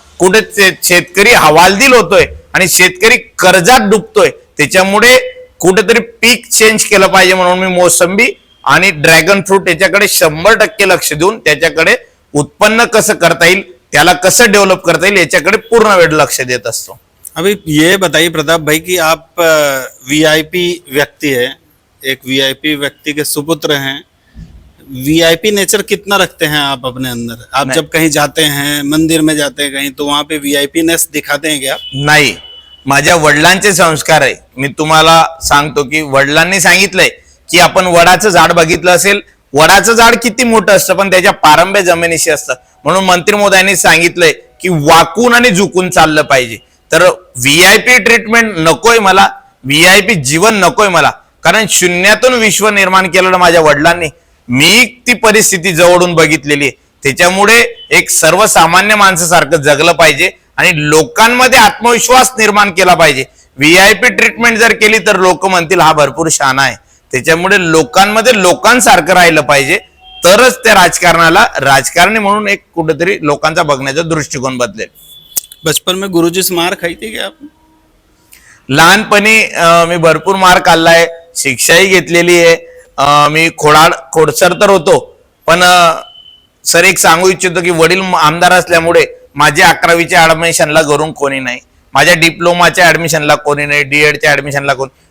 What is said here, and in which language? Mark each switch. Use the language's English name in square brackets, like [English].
[Marathi] कुठे शेतकरी हवालदिल होतोय आणि शेतकरी कर्जात डुबतोय. त्याच्यामुळे कुठेतरी पीक चेंज केलं पाहिजे. म्हणून मी मोसंबी आणि ड्रॅगन फ्रूट याच्याकडे 100% लक्ष देऊन त्याच्याकडे उत्पन्न कसं करता येईल, त्याला कसं डेव्हलप करता येईल याच्याकडे पूर्ण वेळ लक्ष देत असतो. [Hindi] अभी ये बताइए प्रताप भाई कि आप वीआईपी व्यक्ति है, एक वीआईपी व्यक्ति के सुपुत्र हैं. वीआईपी नेचर कितना रखते हैं आप अपने अंदर? आप जब कहीं जाते हैं, मंदिर में जाते हैं कहीं, तो वहां पे वीआईपीनेस दिखाते हैं क्या? [Marathi] नाही, माझ्या वडिलांचे संस्कार आहे. मी तुम्हाला सांगतो की वडिलांनी सांगितलंय की आपण वडाचं झाड बघितलं असेल, वडाचं झाड किती मोठं असतं पण त्याच्या पारंब्या जमिनीशी असतं. म्हणून मंत्री महोदयांनी सांगितलंय की वाकून आणि झुकून चाललं पाहिजे. तर व्हीआयपी ट्रीटमेंट नकोय मला, व्हीआयपी जीवन नकोय मला. कारण शून्यातून विश्व निर्माण केलेलं माझ्या वडिलांनी, मी ती परिस्थिती जवळून बघितलेली आहे. त्याच्यामुळे एक सर्वसामान्य माणसासारखं जगलं पाहिजे आणि लोकांमध्ये आत्मविश्वास निर्माण केला पाहिजे. व्हीआयपी ट्रीटमेंट जर केली तर लोक म्हणतील हा भरपूर शहाणा आहे. त्याच्यामुळे लोकांमध्ये लोकांसारखं राहिलं पाहिजे, तरच त्या राजकारणाला राजकारणी म्हणून एक कुठेतरी लोकांचा बघण्याचा दृष्टिकोन बदलेल. [Hindi] बचपन में गुरुजी से मार खाई थी क्या आप? [Marathi] लहानपणी मी भरपूर मार खाल्लाय, शिक्षाही घेतलेली आहे. मी खोडसर तर होतो, पण सर एक सांगू इच्छितो की वडील आमदार असल्यामुळे माझ्या 11वीच्या ऍडमिशनला घरून कोणी नाही, माझ्या डिप्लोमाच्या ऍडमिशनला कोणी नाही, डीएडच्या ऍडमिशनला कोणी.